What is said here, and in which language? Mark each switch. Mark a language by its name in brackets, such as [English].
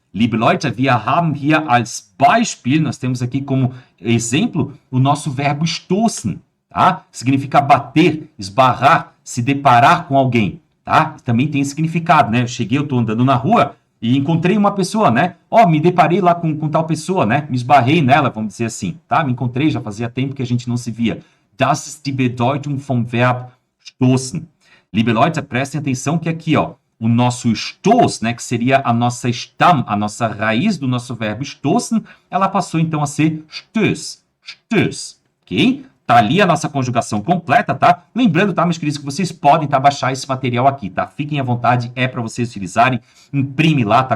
[German] Liebe Leute, wir haben hier als Beispiel, [Portuguese] nós temos aqui como exemplo, o nosso verbo stoßen, tá? Significa bater, esbarrar, se deparar com alguém, tá? Também tem significado, né? Eu tô andando na rua, e encontrei uma pessoa, né? Ó, me deparei lá com tal pessoa, né? Me esbarrei nela, vamos dizer assim, tá? Me encontrei, já fazia tempo que a gente não se via. [German] Das ist die Bedeutung vom Verb stoßen. Liebe Leute, [Portuguese] prestem atenção que aqui, ó, o nosso stoß, né? Que seria a nossa Stamm, a nossa raiz do nosso verbo stoßen, ela passou então a ser stöß. Stöß, ok? Tá ali a nossa conjugação completa, tá? Lembrando, tá, meus queridos, que vocês podem, tá, baixar esse material aqui, tá? Fiquem à vontade, é para vocês utilizarem. Imprime lá, tá?